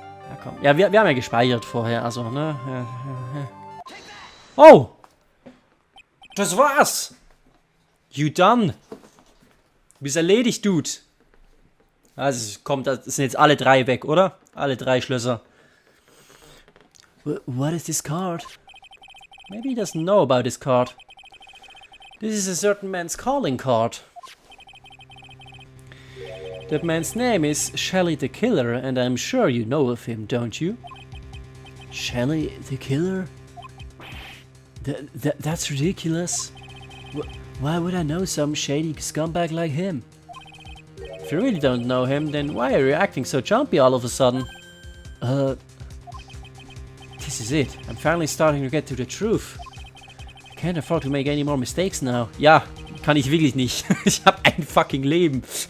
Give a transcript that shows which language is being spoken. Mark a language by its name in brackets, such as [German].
[German] Ja, komm. Ja, wir haben ja gespeichert vorher, also, ne? Ja. Oh! Das war's! [English] You done! [German] Du bist erledigt, Dude. Also, kommt, das sind jetzt alle 3 weg, oder? Alle 3 Schlösser. [English] What is this card? Maybe he doesn't know about this card. This is a certain man's calling card. That man's name is Shelly the Killer, and I'm sure you know of him, don't you? Shelly the Killer? That's ridiculous. Why would I know some shady scumbag like him? If you really don't know him, then why are you acting so jumpy all of a sudden? This is it. I'm finally starting to get to the truth. I can't afford to make any more mistakes now. [German] Ja, kann ich wirklich nicht. Ich hab ein fucking Leben.